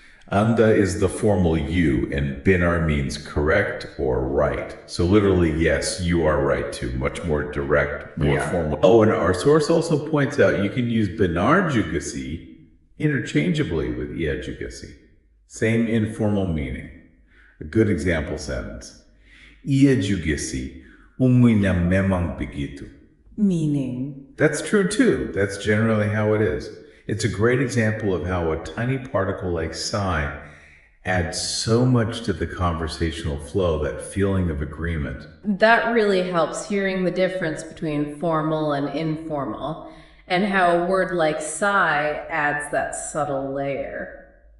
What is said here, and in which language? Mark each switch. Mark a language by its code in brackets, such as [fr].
[en] Anda is the formal you, and benar means correct or right. So literally, yes, you are right too. Much more direct, more formal. Oh, and our source also points out you can use [id] benar juga si [en] interchangeably with [id] iya juga si. [en] Same informal meaning. A good example sentence. [id] Iya juga si, umumnya memang begitu. [en] Meaning? That's true too. That's generally how it is. It's a great example of how a tiny particle like sigh adds so much to the conversational flow, that feeling of agreement. That really helps, hearing the difference between formal and informal, and how a word like sigh adds that subtle layer.